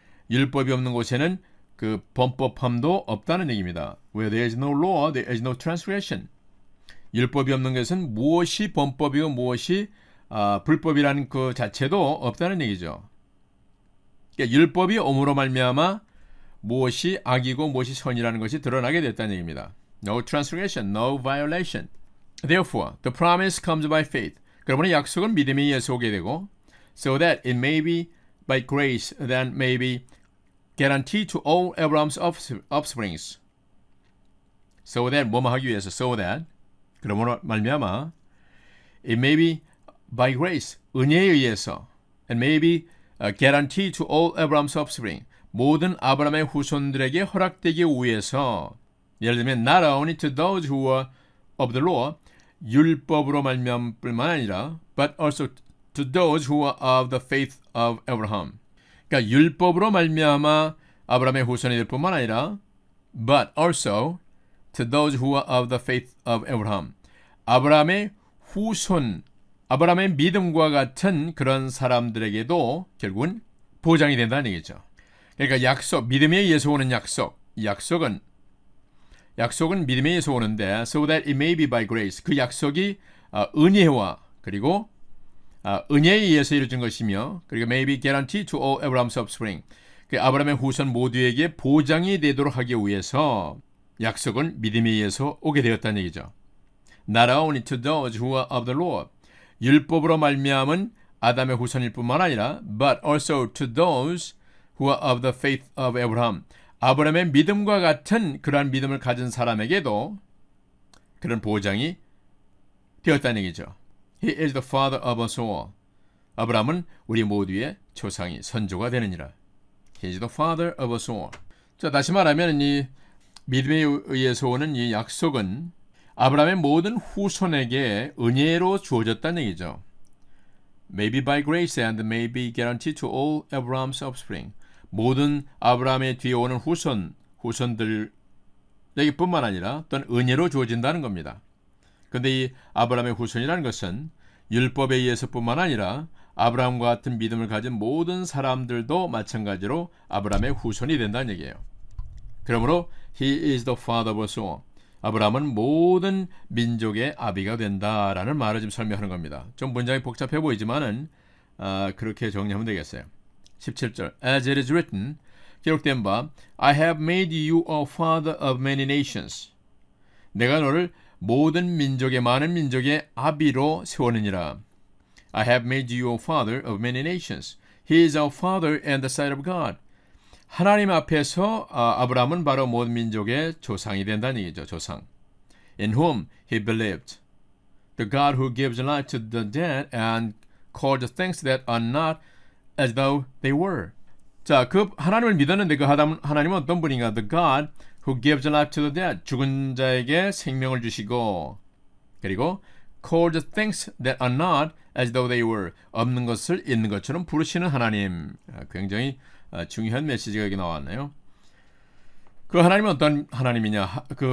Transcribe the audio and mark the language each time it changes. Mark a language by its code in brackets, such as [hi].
[ko] 율법이 없는 곳에는 그 범법함도 없다는 얘기입니다. [en] Where there is no law, there is no transgression. [ko] 율법이 없는 것은 무엇이 범법이고 무엇이 불법이라는 그 자체도 없다는 얘기죠. 그러니까 율법이 om으로 말미암아 무엇이 악이고 무엇이 선이라는 것이 드러나게 됐다는 얘기입니다. [en] No transgression, no violation. Therefore, the promise comes by faith. [ko] 그러므로 약속은 믿음에 의해서 오게 되고, [en] so that it may be by grace that may be guaranteed to all Abraham's offsprings. So that [ko] 뭐뭐 하기 위해서, [en] so that [ko] 그러므로 말미암아 [en] it may be by grace, [ko] 은혜에 의해서, [en] and may be guaranteed to all Abraham's offspring. [ko] 모든 아브라함의 후손들에게 허락되기 위해서, 예를 들면 [en] not only to those who were of the law, [ko] 율법으로 말미암을 뿐만 아니라 [en] but also to those who were of the faith of Abraham. 그러니까 [ko] 율법으로 말미암아 아브라함의 후손이 될 뿐만 아니라 [en] but also to those who were of the faith of Abraham. [ko] 아브라함의 후손, 아브라함의 믿음과 같은 그런 사람들에게도 결국은 보장이 된다는 얘기죠. 그러니까 약속, 믿음에 의해서 오는 약속은 믿음에 의해서 오는데 [en] so that it may be by grace. [ko] 그 약속이 은혜와 그리고 은혜에 의해서 이루어진 것이며, 그리고 [en] may be guaranteed to all Abraham's offspring. [ko] 그 아브라함의 후손 모두에게 보장이 되도록 하기 위해서 약속은 믿음에 의해서 오게 되었다는 얘기죠. [en] Not only to those who are of the law. [ko] 율법으로 말미암은 아담의 후손일 뿐만 아니라 [en] but also to those who are of the faith of Abraham. [ko] 아브라함의 믿음과 같은 그러한 믿음을 가진 사람에게도 그런 보장이 되었다는 얘기죠. [en] He is the father of us all. [ko] 아브라함은 우리 모두의 조상이 선조가 되느니라. [en] He is the father of us all. [ko] 자, 다시 말하면 이 믿음에 의해서 오는 이 약속은 아브라함의 모든 후손에게 은혜로 주어졌다는 얘기죠. [en] Maybe by grace and may be guaranteed to all Abraham's offspring. [ko] 모든 아브라함의 뒤에 오는 후손들에게 여기뿐만 아니라 또는 은혜로 주어진다는 겁니다. 그런데 이 아브라함의 후손이라는 것은 율법에 의해서뿐만 아니라 아브라함과 같은 믿음을 가진 모든 사람들도 마찬가지로 아브라함의 후손이 된다는 얘기예요. 그러므로 [en] He is the father of us all. [ko] 아브라함은 모든 민족의 아비가 된다라는 말을 지금 설명하는 겁니다. 좀 문장이 복잡해 보이지만은 그렇게 정리하면 되겠어요. [en] 17절 As it is written, [ko] 기록된 바 [en] I have made you a father of many nations. [ko] 내가 너를 모든 민족의 많은 민족의 아비로 세우느니라. [en] I have made you a father of many nations. He is our father in the sight of God. [ko] 하나님 앞에서 아브라함은 바로 모든 민족의 조상이 된다는 얘기죠. 조상. [en] In whom he believed. The God who gives life to the dead and called the things that are not as though they were. [ko] 자, 그 하나님을 믿었는데 그 하나님은 어떤 분인가? [en] The God who gives life to the dead. [ko] 죽은 자에게 생명을 주시고 그리고 [en] called the things that are not as though they were. [ko] 없는 것을 있는 것처럼 부르시는 하나님. 굉장히 중요한 메시지가 여기 나왔네요. 그 하나님은 어떤 하나님이냐?